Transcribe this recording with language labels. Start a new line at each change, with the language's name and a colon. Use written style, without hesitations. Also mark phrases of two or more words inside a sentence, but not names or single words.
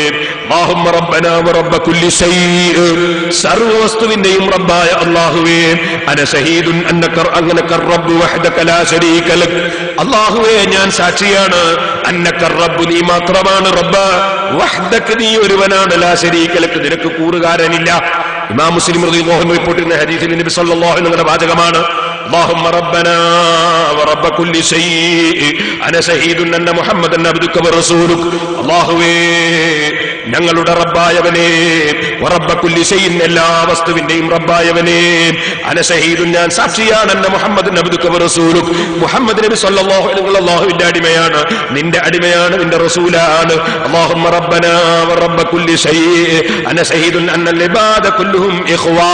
Arabic: اللهم ربنا ورب كل شيء,
Malayalam: സർവവസ്തുവിന്റെയും റബ്ബായ അല്ലാഹുവേ,
Arabic: أنا شهيد أنك رب وحدك لا شريك لك.
Malayalam: അല്ലാഹുവേ, ഞാൻ സാക്ഷിയാണ്,
Arabic: أنك رب,
Malayalam: നീ മാത്രമാണ് റബ്ബ്, വഹ്ദക, നീ ഒരുവനാണ്,
Arabic: لا شريك لك,
Malayalam: നിനക്ക് കൂറുകാരനില്ല. ഇമാം മുസ്ലിം
Arabic: رضي الله عنه
Malayalam: റിപ്പോർട്ട് ചെയ്യുന്ന ഹദീസിൽ നബി
Arabic: صلى الله عليه وسلم
Malayalam: വാചകമാണ്,
Arabic: اللهم ربنا ورب كل شيء انا شهيد ان محمدا عبدك ورسولك.
Malayalam: അല്ലാഹുവേ, ഞങ്ങളുടെ റബ്ബായവനെ,
Arabic: ورب كل شيء
Malayalam: എല്ലാ വസ്തുവിന്റെയും റബ്ബായവനെ,
Arabic: أنا شهيد
Malayalam: ഞാൻ സാക്ഷിയാണ്,
Arabic: أن محمد عبدك ورسولك
Malayalam: മുഹമ്മദ് നബി
Arabic: صلى الله عليه وسلم
Malayalam: അല്ലാഹുവിന്റെ അടിമയാണ്, നിന്റെ അടിമയാണ്, നിന്റെ റസൂലാണ്.
Arabic: اللهم ربنا ورب كل شيء أنا شهيد أن العباد كلهم إخوة.